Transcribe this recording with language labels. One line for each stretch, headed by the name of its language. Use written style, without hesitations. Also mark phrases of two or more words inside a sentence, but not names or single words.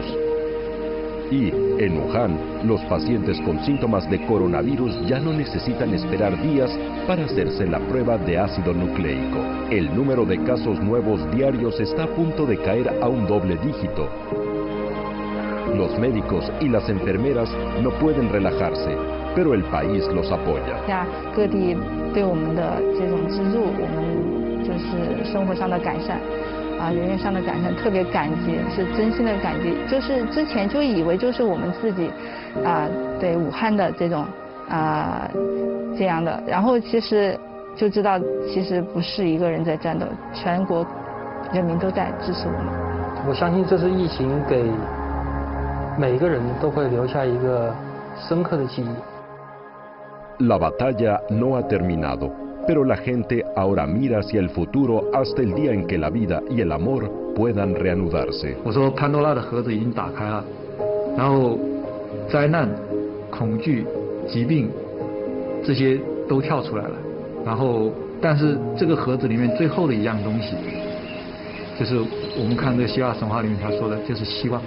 Spanish: Y, en Wuhan, los pacientes con síntomas de coronavirus ya no necesitan esperar días para hacerse la prueba de ácido nucleico. El número de casos nuevos diarios está a punto de caer a un doble dígito. Los médicos y las enfermeras no pueden relajarse, pero el país los apoya.
Chinese: 各地对我们的这种资助，我们就是生活上的改善，人员上的改善，特别感激，是真心的感激。就是之前就以为就是我们自己，对武汉的这种这样的，然后其实就知道其实不是一个人在战斗，全国人民都在支持我们。我相信这次疫情给每个人都会留下一个深刻的记忆。
Spanish: La batalla no ha terminado, pero la gente ahora mira hacia el futuro hasta el día en que la vida y el amor puedan reanudarse.
Chinese: 我说潘多拉的盒子已经打开了，然后灾难、恐惧、疾病这些都跳出来了，然后但是这个盒子里面最后的一样东西，就是我们看这个希腊神话里面他说的，就是希望。